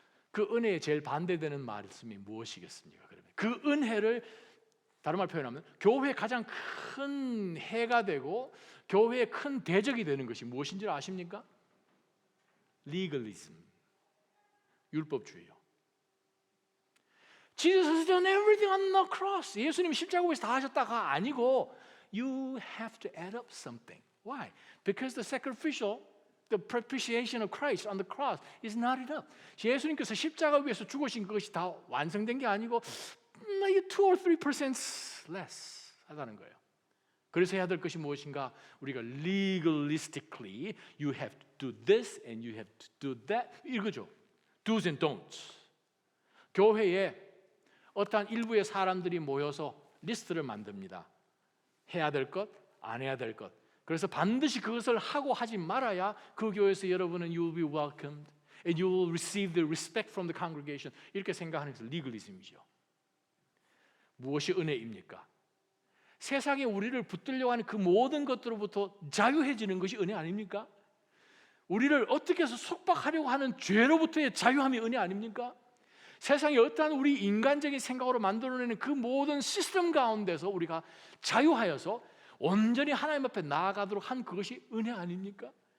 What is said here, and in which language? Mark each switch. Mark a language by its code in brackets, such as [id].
[ko] 그 은혜에 제일 반대되는 말씀이 무엇이겠습니까? 그러면 그 은혜를 다른 말 표현하면 교회의 가장 큰 해가 되고 교회의 큰 대적이 되는 것이 무엇인지 아십니까? legalism, 율법주의요. [en] Jesus has done everything on the cross. [ko] 예수님이 십자가에서 다 하셨다가 아니고 [en] you have to add up something. Why? Because the propitiation of Christ on the cross is not enough. [ko] 예수님께서 십자가 위에서 죽으신 그것이 다 완성된 게 아니고 [en] 2 or 3% less [ko] 하다는 거예요. 그래서 해야 될 것이 무엇인가? [en] 우리가 legalistically you have to do this and you have to do that 이거죠. Do's and don'ts. [ko] 교회에 어떠한 일부의 사람들이 모여서 리스트를 만듭니다. 해야 될 것, 안 해야 될 것. 그래서 반드시 그것을 하고 하지 말아야 그 교회에서 여러분은 [en] you will be welcomed and you will receive the respect from the congregation. [ko] 이렇게 생각하는 것이 리글리즘이죠. 무엇이 은혜입니까? 세상에 우리를 붙들려고 하는 그 모든 것들로부터 자유해지는 것이 은혜 아닙니까? 우리를 어떻게 해서 속박하려고 하는 죄로부터의 자유함이 은혜 아닙니까? 세상에 어떠한 우리 인간적인 생각으로 만들어내는 그 모든 시스템 가운데서 우리가 자유하여서 온전히 하나님 앞에 나아가도록 한 그것이 은혜 아닙니까?